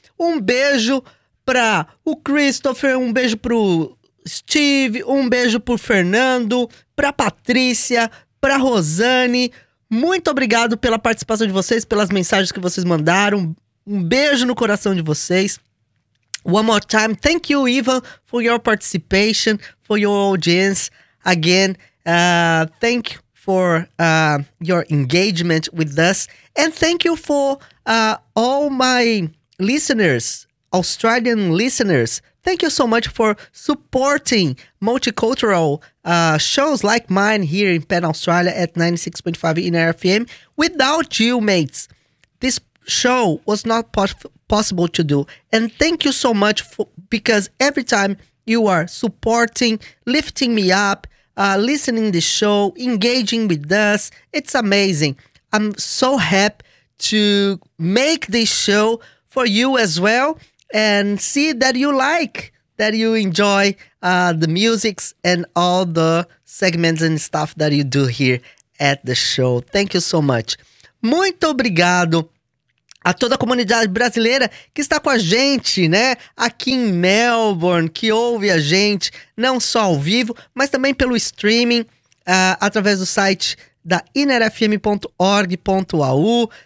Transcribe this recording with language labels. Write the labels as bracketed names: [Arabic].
[Portuguese] Um beijo para o Christopher, um beijo pro Steve, um beijo pro Fernando, pra Patrícia, pra Rosane. Muito obrigado pela participação de vocês, pelas mensagens que vocês mandaram. Um beijo no coração de vocês. [English] One more time. Thank you, Ivan, for your participation, for your audience. Again, thank you for your engagement with us. And thank you for all my listeners, Australian listeners. Thank you so much for supporting multicultural shows like mine here in Pan Australia at 96.5 in RFM. Without you, mates, this show was not possible to do. And thank you so much because every time you are supporting, lifting me up, listening the show, engaging with us, it's amazing. I'm so happy to make this show for you as well. And see that you like, that you enjoy the music and all the segments and stuff that you do here at the show. Thank you so much. [Portuguese] Muito obrigado a toda a comunidade brasileira que está com a gente, né? Aqui em Melbourne, que ouve a gente, não só ao vivo, mas também pelo streaming, através do site da innerfm.org.au.